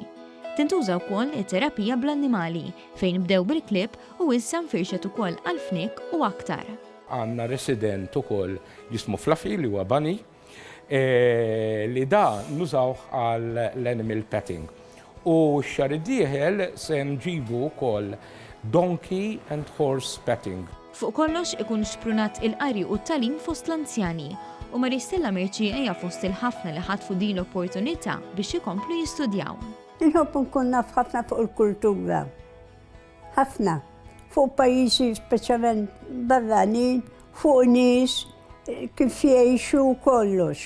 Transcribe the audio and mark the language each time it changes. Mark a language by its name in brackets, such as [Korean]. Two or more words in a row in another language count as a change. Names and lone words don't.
[Maltese] Tintuża wkoll it-terapija bl-annimali fejn bdew bil-klib u issa nfirxet ukoll għal-fnik u aktar. Għandna resident ukoll jismu Fluffy li huwa bunny li da nużaw għall- [English] animal petting. [Maltese] U x-xahar id-dieħel se nġibu wkoll [English] donkey and horse petting. [Maltese] Fuq kollox ikun xprunat il-qari u t-tagħlim fost l-anzjani u Maristella Merċieqa hija fost il-ħafna li ħadfu din l-opportunità biex ikomplu jistudjaw. Inħobbu nkun naf ħafna fuq il-kultura. Ħafna. Fuq pajjiżi speċjalment barranin, fuq nies, kif jgħixu kollox.